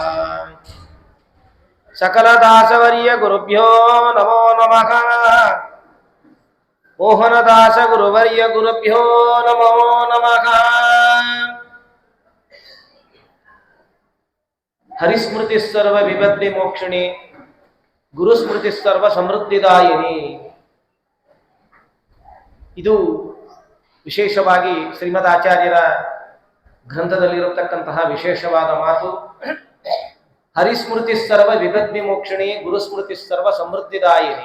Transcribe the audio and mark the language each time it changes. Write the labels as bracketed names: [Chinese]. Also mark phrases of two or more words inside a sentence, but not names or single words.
[Sanskrit] ಸಕಲದಾಸವರ್ಯ ಗುರುಭ್ಯೋ ನಮೋ ನಮಃ ಮೋಹನದಾಸ ಗುರುವರ್ಯ ಗುರುಭ್ಯೋ ನಮೋ ನಮಃ ಹರಿಸ್ಮೃತಿ ಸರ್ವ ವಿಪತ್ತಿ ಮೋಕ್ಷಿಣಿ ಗುರುಸ್ಮೃತಿ ಸರ್ವ ಸಮೃದ್ಧಿದಾಯಿನಿ. [Kannada] ಇದು ವಿಶೇಷವಾಗಿ ಶ್ರೀಮದ್ ಆಚಾರ್ಯರ ಗ್ರಂಥದಲ್ಲಿರತಕ್ಕಂತಹ ವಿಶೇಷವಾದ ಮಾತು. [Sanskrit] ಹರಿಸ್ಮೃತಿ ಸರ್ವ ವಿಪತ್ ವಿಮೋಕ್ಷಿಣಿ ಗುರುಸ್ಮೃತಿ ಸರ್ವ ಸಮೃದ್ಧಿದಾಯಿನಿ.